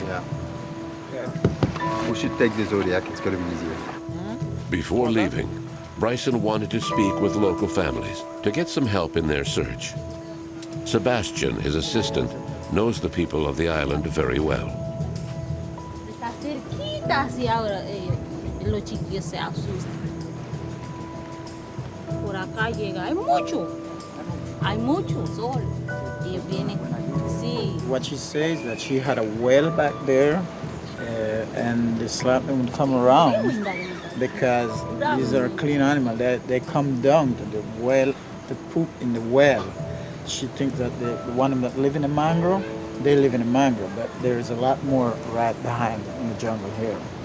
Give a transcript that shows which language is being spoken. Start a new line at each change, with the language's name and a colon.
English: Yeah. We should take the Zodiac, it's gonna be easier. Before leaving, Bryson wanted to speak with local families to get some help in their search. Sebastian, his assistant, knows the people of the island very well.
Spanish: Está cerquita, así ahora los chiquillos se asustan. Por acá llega, hay mucho sol. Y vienen, sí.
English: What she says that she had a well back there, and the sloth would come around because these are clean animals. They come down to the well to poop in the well. She thinks that the one that live in a mangrove, they live in a mangrove, but there is a lot more right behind in the jungle here.